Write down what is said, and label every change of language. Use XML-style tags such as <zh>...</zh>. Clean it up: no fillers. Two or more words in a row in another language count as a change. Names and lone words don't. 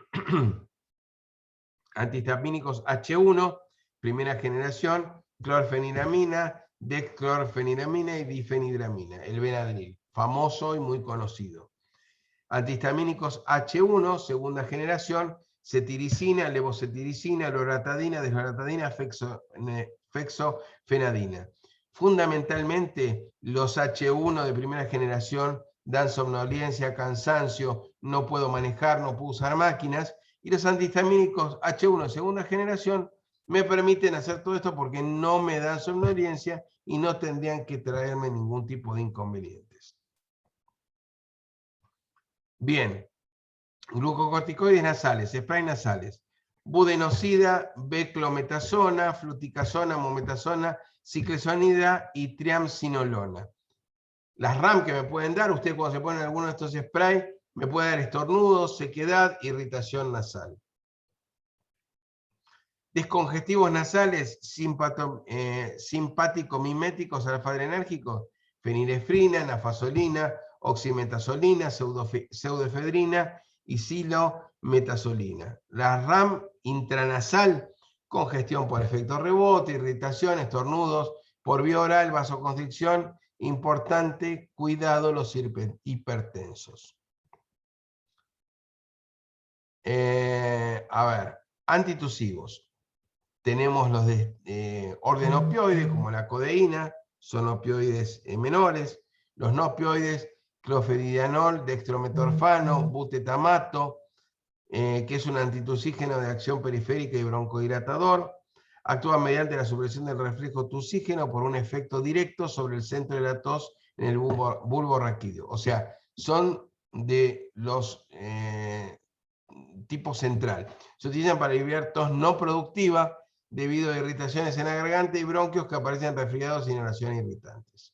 <es>Antihistamínicos H1, primera generación, clorfeniramina, dexclorfeniramina y difenidramina, el Benadryl, famoso y muy conocido. Antihistamínicos H1, segunda generación, cetiricina, levocetiricina, loratadina, desloratadina, fexofenadina. Fundamentalmente, los H1 de primera generación dan somnolencia, cansancio, no puedo manejar, no puedo usar máquinas, y los antihistamínicos H1 de segunda generación me permiten hacer todo esto porque no me dan somnolencia y no tendrían que traerme ningún tipo de inconvenientes. Bien. Glucocorticoides nasales, spray nasales, budenosida, beclometasona, fluticasona, mometasona, ciclesonida y triamcinolona. Las RAM que me pueden dar, usted cuando se ponen alguno de estos sprays, me puede dar estornudos, sequedad, irritación nasal. Descongestivos nasales, simpático-miméticos alfa-adrenérgicos, fenilefrina, nafasolina, oximetazolina, pseudoefedrina y silometasolina. La RAM intranasal, congestión por efecto rebote, irritación, estornudos, por vía oral, vasoconstricción, importante, cuidado los hipertensos. Antitusivos. Tenemos los de orden opioide, como la codeína, son opioides menores. Los no opioides, clofeniramine, dextrometorfano, butetamato, que es un antitusígeno de acción periférica y broncodilatador. Actúa mediante la supresión del reflejo tusígeno por un efecto directo sobre el centro de la tos en el bulbo raquídeo. O sea, son de los tipo central. Se utilizan para aliviar tos no productiva debido a irritaciones en la garganta y bronquios que aparecen resfriados y inhalaciones irritantes.</es>